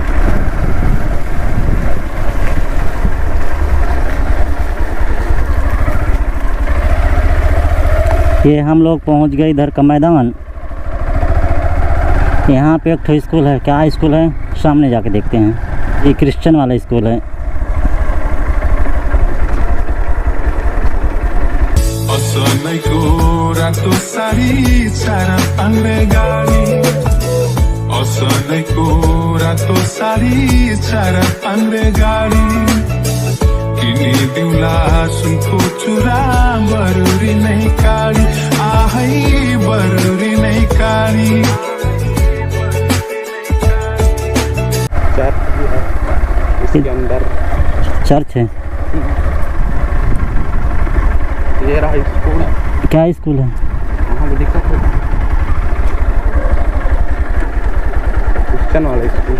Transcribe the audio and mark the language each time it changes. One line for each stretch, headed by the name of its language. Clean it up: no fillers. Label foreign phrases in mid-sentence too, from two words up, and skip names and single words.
Hindi: ये हम लोग पहुंच गए इधर का मैदान। यहाँ पे एक ठो स्कूल है, क्या स्कूल है सामने जाके देखते हैं। ये क्रिश्चियन वाला स्कूल है।
Nepali: असलैको रातो साडी चार पाङ्रे गाडी, असलैको रातो साडी चार पाङ्रे गाडी, किनिदिउँला सुनको चुरा बरुरी नै काडी, आहै बरुरी नै काडी।
Hindi: चर्च भी है इसके अंदर। चर्च है। ये रहा स्कूल। क्या स्कूल है? वहाँ भी दिखा था क्रिश्चियन वाला स्कूल।